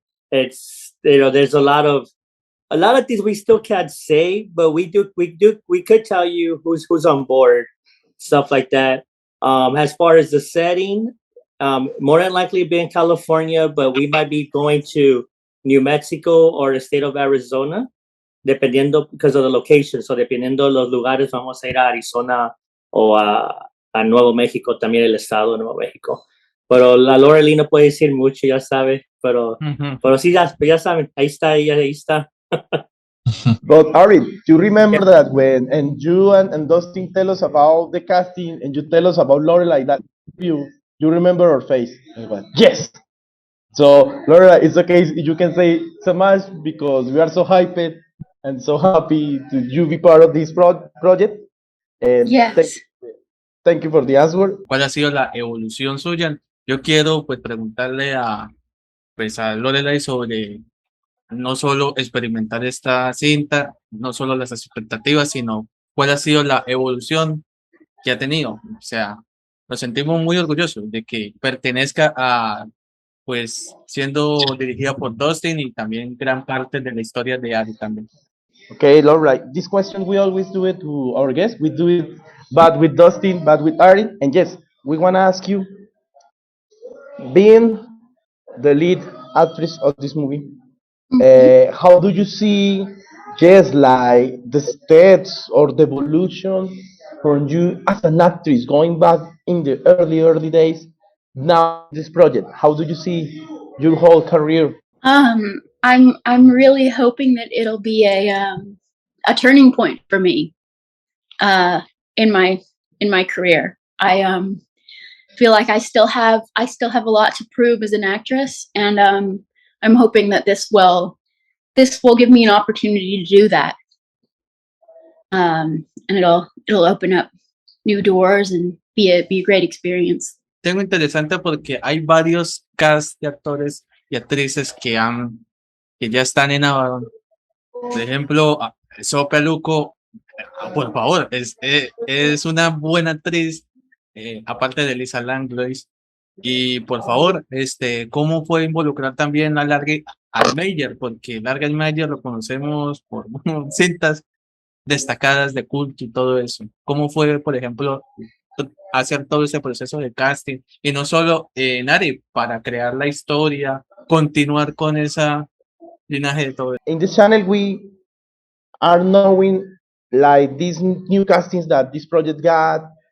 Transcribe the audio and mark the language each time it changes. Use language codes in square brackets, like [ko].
[en] It's there's a lot of things we still can't say, but we could tell you who's on board, stuff like that. As far as the setting, more than likely be in California, but we might be going to New Mexico or the state of Arizona, [es] dependiendo [en] because of the location. [es] So dependiendo los lugares, vamos a ir a Arizona o a Nuevo México, también el estado de Nuevo México. Pero la Lorelei no puede decir mucho, ya sabe, pero sí, ya saben, ahí está. [en] But Aric, you remember that when you and Dustin tell us about the casting and you tell us about Lorelei, that you remember her face. And went, yes. So Lorelei, it's okay if you can say so much because we are so hyped and so happy to you be part of this project. And yes. Thank you for the answer. [es] ¿Cuál ha sido la evolución suya? Yo quiero pues preguntarle a Lorelei sobre no solo experimentar esta cinta, no solo las expectativas, sino cuál ha sido la evolución que ha tenido. O sea, nos sentimos muy orgullosos de que pertenezca a, pues, siendo dirigida por Dustin y también gran parte de la historia de Aric también. [en] Okay, Lorelei, this question we always do it to our guests. We do it bad with Dustin, bad with Aric, and yes, we want to ask you, being the lead actress of this movie, how do you see, like the steps or the evolution from you as an actress going back in the early days now this project? How do you see your whole career? I'm really hoping that it'll be a turning point for me in my career. I feel like I still have a lot to prove as an actress, and I'm hoping that this will give me an opportunity to do that, and it'll open up new doors and be a great experience. [es] Tengo interesante porque hay varios cast de actores y actrices que ya están en Abaddon. Por ejemplo, Sophia Luco, por favor, es una buena actriz, aparte de Lisa Langlois. Y por favor, ¿cómo fue involucrar también al Mayer? Porque Larga Mayer lo conocemos por cintas, destacadas de culto y todo eso. ¿Cómo fue, por ejemplo, hacer todo ese proceso de casting? Y no solo en Aric, para crear la historia, continuar con esa linaje de todo. [en] In this channel, we are knowing like these new castings that this project got.